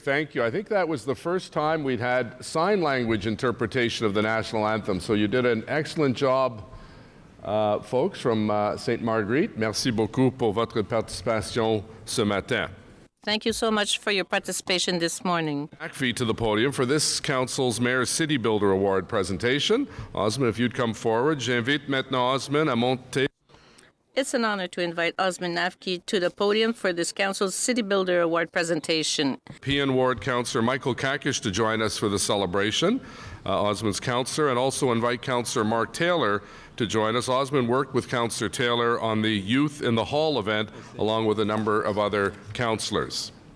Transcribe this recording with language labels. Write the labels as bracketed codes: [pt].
[en] Thank you. I think that was the first time we'd had sign language interpretation of the national anthem. So you did an excellent job, folks from St. Marguerite. [fr] Merci beaucoup pour votre participation ce matin. [en] Thank you so much for your participation this morning. Back to the podium for this council's Mayor's City Builder Award presentation. Osman, if you'd come forward. [fr] J'invite maintenant Osman à monter. [en] It's an honor to invite Osman Nafki to the podium for this council's City Builder Award presentation. PN Ward Councillor Michael Kakish to join us for the celebration. Osman's councillor, and also invite Councillor Mark Taylor to join us. Osman worked with Councillor Taylor on the Youth in the Hall event, along with a number of other councillors.